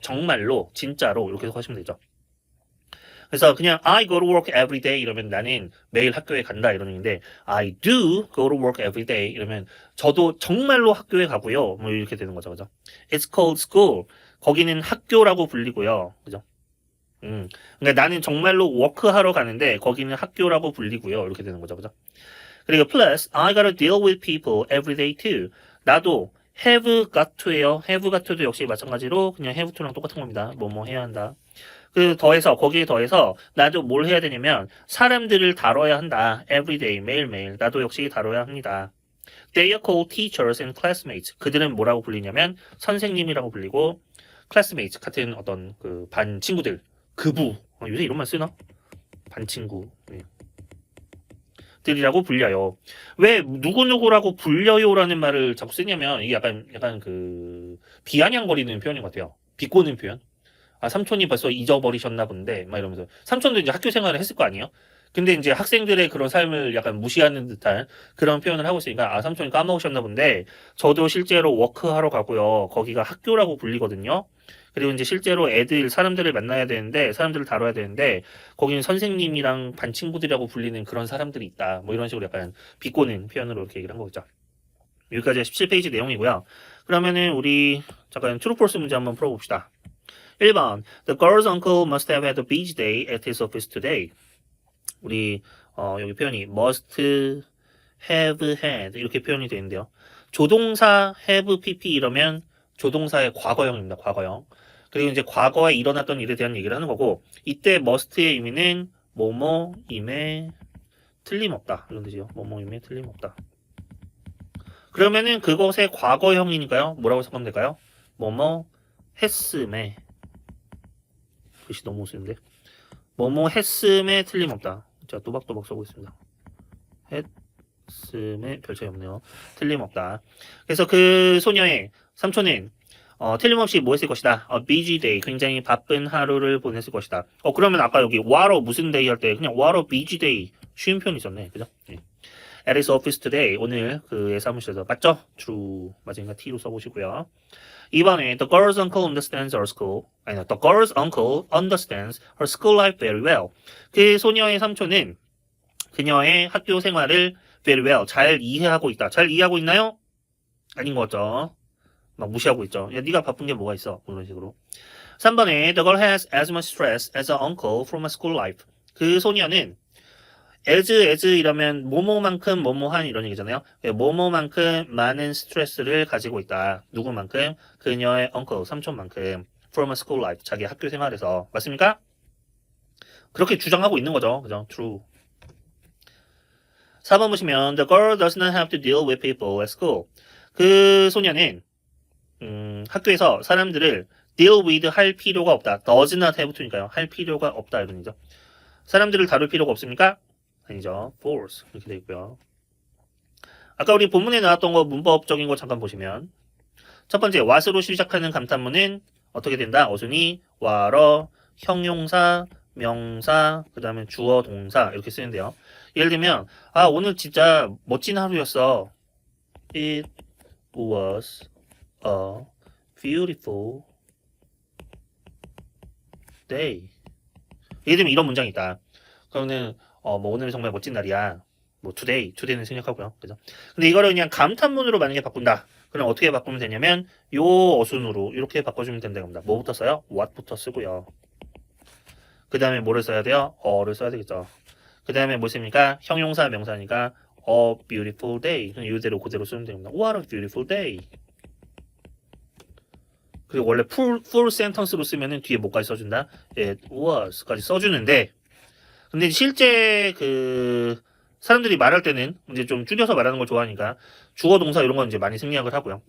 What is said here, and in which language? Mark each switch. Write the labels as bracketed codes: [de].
[ko] 정말로 진짜로 이렇게 해석하시면 되죠. 그래서 그냥 [en] I go to work every day [ko] 이러면 나는 매일 학교에 간다 이런 얘기인데 [en] I do go to work every day [ko] 이러면 저도 정말로 학교에 가고요. 뭐 이렇게 되는 거죠. 그죠? [en] It's called school. [ko] 거기는 학교라고 불리고요. 그죠? 그러니까 나는 정말로 워크하러 가는데 거기는 학교라고 불리고요. 이렇게 되는 거죠. 그죠? 그리고 [en] plus I gotta deal with people every day too. [ko] 나도 [en] have got to예요. [ko] have got to도 역시 마찬가지로 그냥 have to랑 똑같은 겁니다. 뭐 해야 한다. 거기에 더해서 나도 뭘 해야 되냐면 사람들을 다뤄야 한다. everyday 매일매일 나도 역시 다뤄야 합니다. [en] They are called teachers and classmates. [ko] 그들은 뭐라고 불리냐면 선생님이라고 불리고 classmates 같은 어떤 그 반 친구들 그부 요새 이런 말 쓰나? 반 친구 들이라고 불려요. 왜 누구누구라고 불려요라는 말을 자꾸 쓰냐면 이게 약간 그 비아냥거리는 표현인 것 같아요. 비꼬는 표현. 아, 삼촌이 벌써 잊어버리셨나 본데, 막 이러면서. 삼촌도 이제 학교 생활을 했을 거 아니에요? 근데 이제 학생들의 그런 삶을 약간 무시하는 듯한 그런 표현을 하고 있으니까, 아, 삼촌이 까먹으셨나 본데, 저도 실제로 워크하러 가고요. 거기가 학교라고 불리거든요. 그리고 이제 실제로 사람들을 만나야 되는데, 사람들을 다뤄야 되는데, 거기는 선생님이랑 반 친구들이라고 불리는 그런 사람들이 있다. 뭐 이런 식으로 약간 비꼬는 표현으로 이렇게 얘기를 한 거죠. 여기까지 17페이지 내용이고요. 그러면은 우리 잠깐 true false 문제 한번 풀어봅시다. 1번 [en] The girl's uncle must have had a busy day at his office today. [ko] 우리 여기 표현이 must have had 이렇게 표현이 되는데요. 조동사 have pp 이러면 조동사의 과거형입니다. 과거형. 그리고 이제 과거에 일어났던 일에 대한 얘기를 하는 거고 이때 must의 의미는 뭐뭐임에 틀림없다 이런 뜻이요. 뭐뭐임에 틀림없다. 그러면은 그것의 과거형이니까요. 뭐라고 생각하면 될까요? 뭐뭐 했음에 글씨 너무 쓰는데 뭐뭐 했음에 틀림없다. 자 또박또박 써고 있습니다. 했음에 별 차이 없네요. 틀림없다. 그래서 그 소녀의 삼촌은 틀림없이 뭐 했을 것이다. busy day 굉장히 바쁜 하루를 보냈을 것이다. 그러면 아까 여기 what a 무슨 day 할 때 그냥 [en] what a busy day [ko] 쉬운 표현이 있었네. 그죠? 네. [en] At his office today [ko] 오늘 그의 사무실에서 맞죠? true 맞으니까 t로 써보시고요. 2번에 [en] the girl's uncle understands her school the girl's uncle understands her school life very well. [ko] 그 소녀의 삼촌은 그녀의 학교 생활을 [en] very well [ko] 잘 이해하고 있다. 잘 이해하고 있나요? 아닌 거죠. 막 무시하고 있죠. 야 네가 바쁜 게 뭐가 있어? 그런 식으로. 3번에 [en] the girl has as much stress as her uncle from her school life. [ko] 그 소녀는 as 이러면 뭐뭐만큼 뭐뭐한 이런 얘기잖아요. 뭐뭐만큼 많은 스트레스를 가지고 있다. 누구만큼? 그녀의 uncle, 삼촌만큼 [en] from a school life, [ko] 자기 학교 생활에서. 맞습니까? 그렇게 주장하고 있는 거죠. 그죠? True. 4번 보시면 [en] the girl does not have to deal with people at school. [ko] 그 소녀는 학교에서 사람들을 deal with 할 필요가 없다. does not have to니까요. 할 필요가 없다 이런 얘기죠. 사람들을 다룰 필요가 없습니까? 아니죠. force 이렇게 되어 있고요. 아까 우리 본문에 나왔던 거 문법적인 거 잠깐 보시면 첫 번째 what으로 시작하는 감탄문은 어떻게 된다? 어순이 what어, 형용사, 명사, 그 다음에 주어, 동사 이렇게 쓰는데요. 예를 들면 오늘 진짜 멋진 하루였어. [en] It was a beautiful day. [ko] 예를 들면 이런 문장이 있다. 그러면 뭐 오늘 정말 멋진 날이야. 뭐 today는 생략하고요. 그죠? 근데 이거를 그냥 감탄문으로 만약에 바꾼다. 그럼 어떻게 바꾸면 되냐면 요 어순으로 이렇게 바꿔주면 된다고 합니다. 뭐부터 써요? what부터 쓰고요. 그 다음에 뭐를 써야 돼요? 어를 써야 되겠죠. 그 다음에 무엇입니까? 형용사 명사니까 a beautiful day. 이대로 그대로 쓰면 됩니다. [en] What a beautiful day. [ko] 그리고 원래 full sentence로 쓰면은 뒤에 뭐까지 써준다? It was까지 써주는데, 근데 실제 그 사람들이 말할 때는 이제 좀 줄여서 말하는 걸 좋아하니까 주어 동사 이런 건 이제 많이 생략을 하고요.